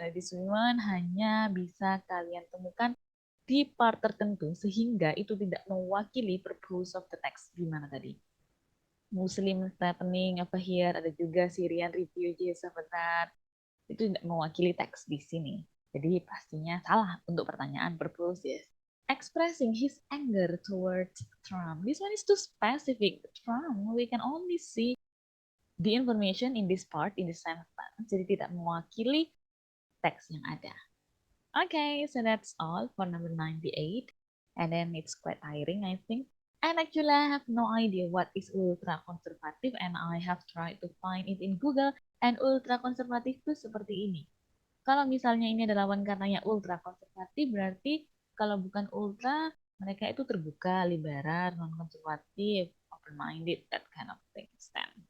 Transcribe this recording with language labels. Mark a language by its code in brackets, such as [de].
[id] Nah, this one hanya bisa kalian temukan di part tertentu sehingga itu tidak mewakili purpose of the text. Gimana tadi? [en] Muslim threatening apa here, ada juga Syrian refugees apa that. [id] Itu tidak mewakili teks di sini. Jadi pastinya salah untuk pertanyaan purpose, yes. [en] Expressing his anger towards Trump. This one is too specific. Trump, we can only see the information in this part, in this sentence. [id] Jadi tidak mewakili teks yang ada. [en] Okay, so that's all for number 98. And then it's quite tiring, I think. And actually, I have no idea what is ultra conservative, and I have tried to find it in Google. [id] And ultra konservatif itu seperti ini. Kalau misalnya ini adalah lawan katanya ultra konservatif, berarti kalau bukan ultra, mereka itu terbuka, liberal, non-konservatif, open-minded, [en] that kind of things. [id] Then.